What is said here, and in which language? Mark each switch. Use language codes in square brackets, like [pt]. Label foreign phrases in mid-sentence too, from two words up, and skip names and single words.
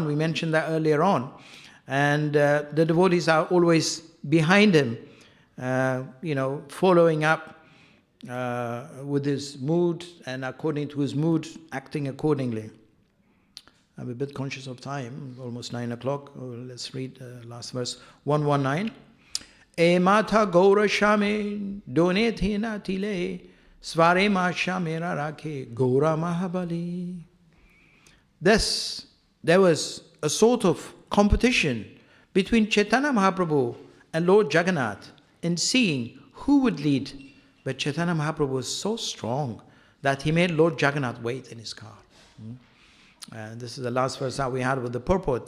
[en] We mentioned that earlier on. And the devotees are always behind him, following up with his mood and according to his mood, acting accordingly. I'm a bit conscious of time, almost 9 o'clock. Let's read last verse, 119. [bn] এ মত গৌর শ্যামে দোনে থিনা তিলে স্বারে মা শ্যামেরা রাখে গৌর মহাবলী. [en] There was a sort of competition between Chaitanya Mahaprabhu and Lord Jagannath in seeing who would lead. But Chaitanya Mahaprabhu was so strong that he made Lord Jagannath wait in his car. And this is the last verse that we had with the purport.